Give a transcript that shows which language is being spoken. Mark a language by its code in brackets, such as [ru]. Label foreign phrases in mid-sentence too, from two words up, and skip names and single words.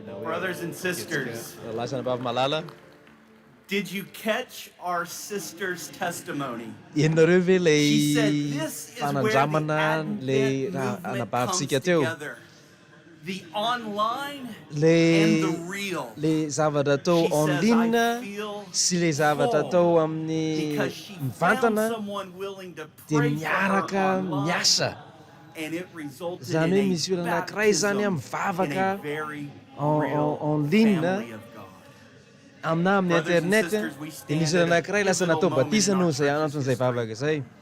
[en] Brothers and sisters, did you catch our sister's testimony? She said this is where the Advent movement comes together. The online and the real. [mg] Le zavatra atao [fr] en ligne [mg] sy le zavatra atao amin'ny mivantana dia miaraka miasa. Zany hoe misy olona anankiray zany mivavaka [fr] en ligne [mg] amina amin'ny internet dia misy olona anankiray lasa natao batisa noho zay anton'izay vavaka izay.